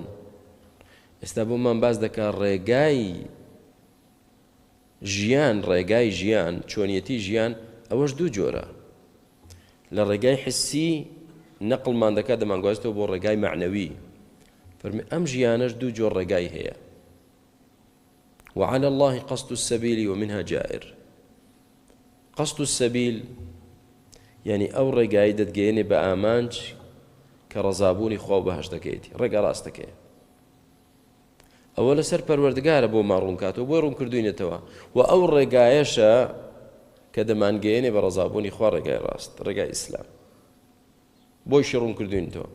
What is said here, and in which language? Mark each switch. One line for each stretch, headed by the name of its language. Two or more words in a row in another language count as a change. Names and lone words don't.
Central Kurdish: ئێستا بۆمان باس دەکا ڕێگای ژیان ڕێگای ژیان چۆنیەتی ژیان ئەوەش دوو جۆرە. لە ڕێگای حسی نەقڵمان دەکات دەمانگوازێتەوە بۆ ڕێگای معنەوی فەرمی ئەم ژیانەش دوو جۆر ڕێگای هەیە
Arabic: وعلى الله قصد السبيل ومنها جائر. قصد السبيل
Central Kurdish: يعني ئەو ڕێگای دەتگەێنێ بە ئامانج کە ڕەزابوونی خوا بەهەشتەکەیەتی ڕێگە ڕاستەکەیە ئەوە لەسەر پەروەردگارە بۆ ماڕوونکاتەوە بۆی ڕوون کردوینێتەوە و ئەو ڕێگایەشە کە دەمانگەێنێ بە ڕەزابوونی خوا ڕێگای ڕاست ڕێگای ئیسلام بۆیشی ڕوون کردوینەوە.